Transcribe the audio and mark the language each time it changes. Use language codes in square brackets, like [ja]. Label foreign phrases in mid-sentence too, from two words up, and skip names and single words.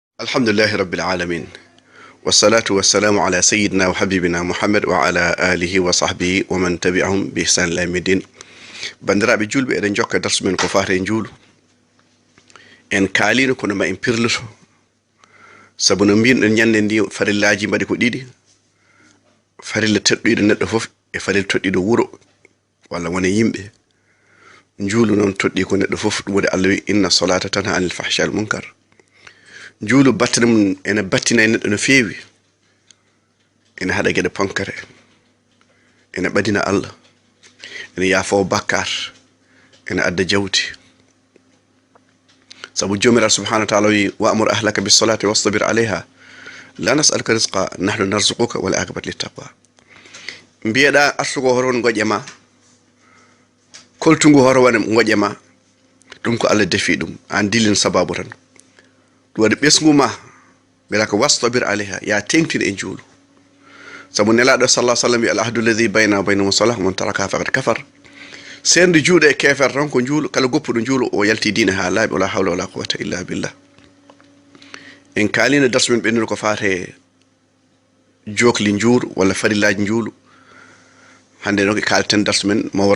[ar] الحمد لله رب العالمين والصلاة والسلام على سيدنا وحبيبنا محمد وعلى آله وصحبه ومن تبعهم بإحسان إلى يوم الدين. [ff] bandiraɓe julɓe eɗen jokka darsu men ko fate juulu en kaalino kono ma en pirloto sabu no mbinoɗen ñande ndi farillaji mbaɗi ko ɗiɗi farilla tedɗuɗo neɗɗo fof e farilla toɗɗiɗo wuro walla wona yimɓe juulu noon toɗɗi ko neɗɗo fof ɗum woni Allah wi [ar] إن الصلاة تنهى عن الفحشاء المنكر [ff] juulu battane mum ene battina e neɗɗo no feewi ene haɗa gueɗe ponkare ene ɓadina Allah ene yaafo bakkar ene adda jawdi sabu jomiraɗo [ar] سبحانه وتعالى [ff] wi [ar] وأمر أهلك بالصلاة واصطبر عليها لا نسألك رزقا نحن نرزقك والعاقبة للتقوى [ff] mbiyeɗa artugo horo won goƴema koltungu horo wona goƴema ɗum ko Allah defi ɗum an dilin sababu tan ɗum waɗi ɓesgu ma mbela ko [ar] واصطبر عليها [ff] ya tengtin e juulu sabu nelaɗo [ar] صلى الله عليه وسلم [ff] wi [ar] العهد الذي بين وبينهم الصلاة من ترك فقد كفر [ff] sende juuɗe e kefer tan ko juulu kala goppuɗo juulu o yalti diina ha laaɓi [ar] ولا حول ولا قوة إلا بالله [ff] en kalino darsu men ɓenndude ko fate jokli juuru walla farillaji juulu hande noon kalten darsu men mo